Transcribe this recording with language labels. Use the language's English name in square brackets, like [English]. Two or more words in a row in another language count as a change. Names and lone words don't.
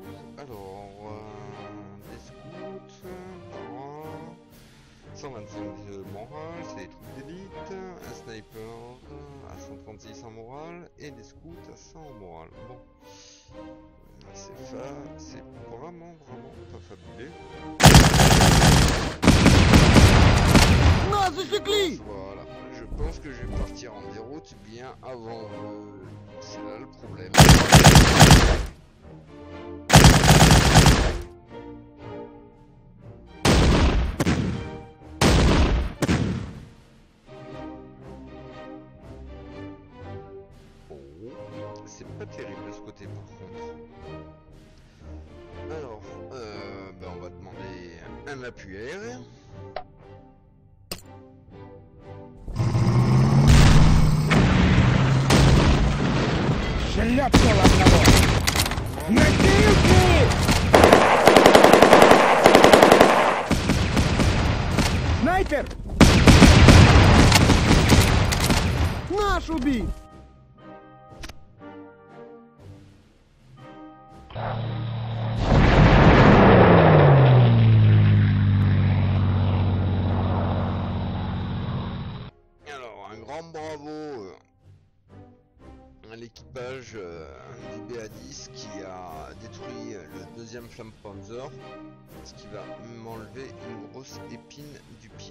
[French] Alors, des scouts, par là. 125 de morale, c'est des troupes d'élite. Un sniper à 136 en morale. Et des scouts à 100 en morale. Bon. C'est vraiment pas fabuleux. [Russian] Нас засекли! [French] Voilà, je pense que je vais partir en déroute bien avant. C'est là le problème. Oh, c'est pas terrible de ce côté par contre. Alors, on va demander un appui aérien. [Russian] Шляпнул одного! Носилки! Снайпер! Наш убит! [French] Alors, un grand bravo à l'équipage du BA-10 qui a détruit le deuxième Flammenpanzer, ce qui va m'enlever une grosse épine du pied.